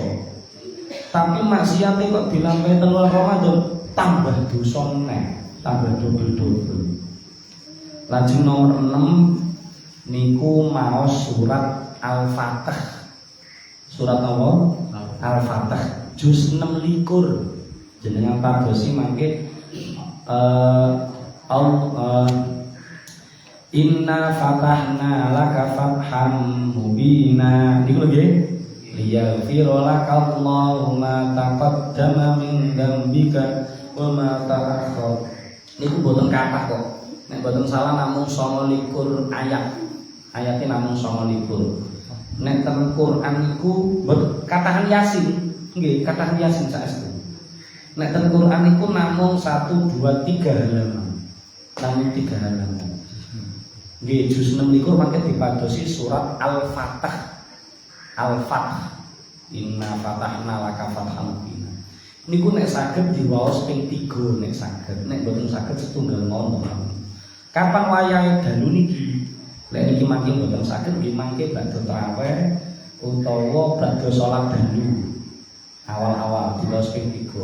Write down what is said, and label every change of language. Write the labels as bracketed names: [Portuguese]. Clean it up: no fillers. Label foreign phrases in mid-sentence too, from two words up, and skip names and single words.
[Javanese] Tapi maksiate kok dilampahi ten wulan Ramadan tambah dosa neh, tambah double-double. Lajeng nomor 6 niku maos surat Al-Fatih. Surat apa? Al-Fatih juz 26. Jenengan padosi mangke [Arabic] إنا فتحنا لك فتحا مبينا. [Javanese] Niku lho nggih. [Arabic] ليغفر لك الله ما تقدم من ذنبك وما تأخر. [Javanese] Niku boten kathah kok. Nek boten salah namung 29 ayat. Ayate namung 29. Nek ten Quran niku katahan Yasin, nggih, katahan Yasin saestu. Nek ten Quran niku namung 1 2 3 halaman. Namung 3 halaman. Nggih, juz 26 mangke dipadosi surat Al-Fatih. Al-Fatih. [Arabic] إنا فتحنا لك فتحا مبينا. [Javanese] Niku nek saged diwaos ping 3 nek saged, nek boten saged setunggal mawon. Kapan wayahe dalu niki? Lek niki mangke boten saged nggih mangke badhe traweh utawa badhe salat dalu. Awal-awal diwaos ping 3.